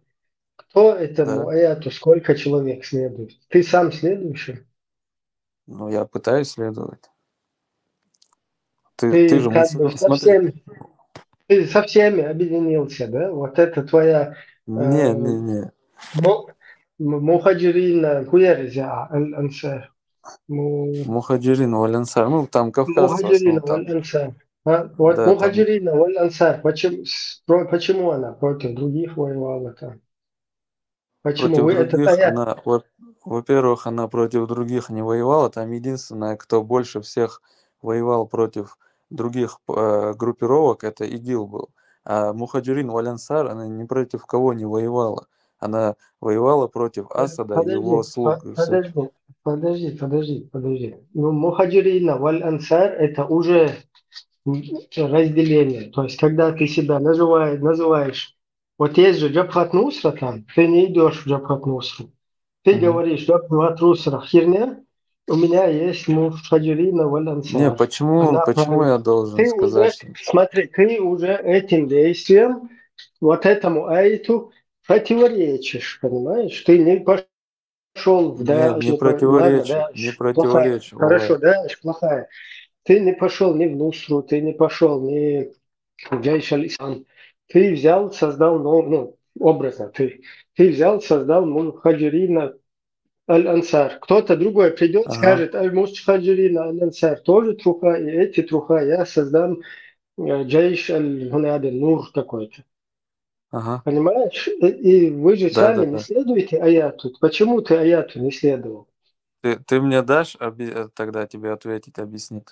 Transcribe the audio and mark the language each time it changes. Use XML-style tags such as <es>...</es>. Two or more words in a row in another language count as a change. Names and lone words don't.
<ru>Кто этому аяту, сколько человек следует? Ты сам следующий? Ну, я пытаюсь следовать. Ты же как бы ты со всеми объединился, да? Вот это твоя... Не. Мухаджирина, хуяриза, аль-ансар. Мухаджирин, валь-ансар. Ну, там Кавказ. Мухаджирина, валь-ансар. Вот да, Мухаджирина, валь-ансар. Почему она против других воевала там? Почему вы против других во-первых, она против других не воевала. Там единственное, кто больше всех воевал против других группировок, это ИГИЛ был. А Мухаджирин валь-ансар, она ни против кого не воевала. Она воевала против Асада и его слуг. Подожди. Ну, Мухаджирина валь-ансар это уже разделение. То есть, когда ты себя называешь, вот есть же Джабхат Нусра там, ты не идешь в Джабхат Нусру. Ты говоришь, Джабхат Нусра херня, у меня есть Мухаджирина валь-ансар. Не, почему я должен сказать? Смотри, ты уже этим действием, вот этому аиту противоречишь, понимаешь? Ты не пошел в Даиш. Не противоречу. Хорошо, Даиш плохая. Ты не пошел ни в Нусру, ты не пошел ни в Джайш аль-Ислам. Ты взял, создал, образно, ты взял, создал Мухаджирина аль-Ансар. Кто-то другой придет, скажет, Мухаджирина аль-Ансар тоже труха, и эти труха я создам Джайш аль-Нур какой-то. Понимаешь? И вы же сами не следуете аяту. Почему ты аяту не следовал? Ты мне дашь тогда тебе ответить, объяснить?</ru>